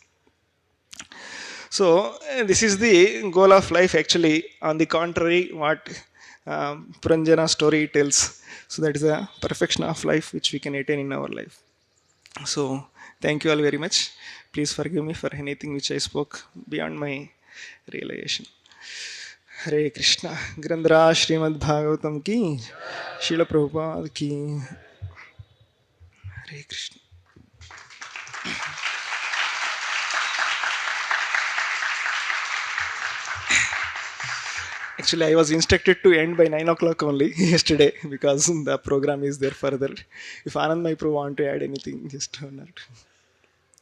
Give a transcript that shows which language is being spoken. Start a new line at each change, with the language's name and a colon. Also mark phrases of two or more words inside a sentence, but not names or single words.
English: So this is the goal of life actually. On the contrary, what Puranjana story tells. So that is a perfection of life which we can attain in our life. So thank you all very much. Please forgive me for anything which I spoke beyond my realization.
Hindi: हरे कृष्णा ग्रंथराज श्रीमद् भागवतम की श्रील प्रभुपाद की हरे कृष्ण.
English: Actually, I was instructed to end by 9 o'clock only yesterday because the program is there further. If Anand Maipro want to add anything, just turn out.